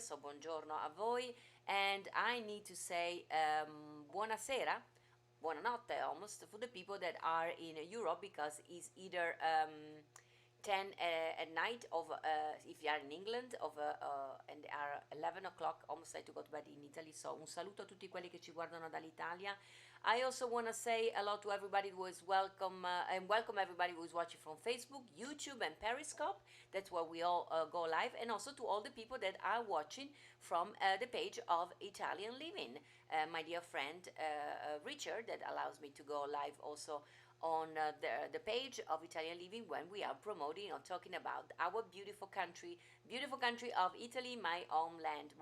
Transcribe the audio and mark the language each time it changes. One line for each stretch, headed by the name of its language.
Italian: So buongiorno a voi.
English: And I need to say buonasera, buonanotte almost, for the people that are in Europe, because it's either 10 at night of if you are in England and are 11 o'clock, almost like to go to bed in Italy.
Italian: So un saluto a tutti quelli che ci guardano dall'Italia.
English: I also want to say hello to everybody who is welcome and welcome everybody who is watching from Facebook, YouTube, and Periscope. That's where we all go live, and also to all the people that are watching from the page of Italian Living. My dear friend Richard, that allows me to go live also on the page of Italian Living when we are promoting or talking about our beautiful country of Italy, my homeland.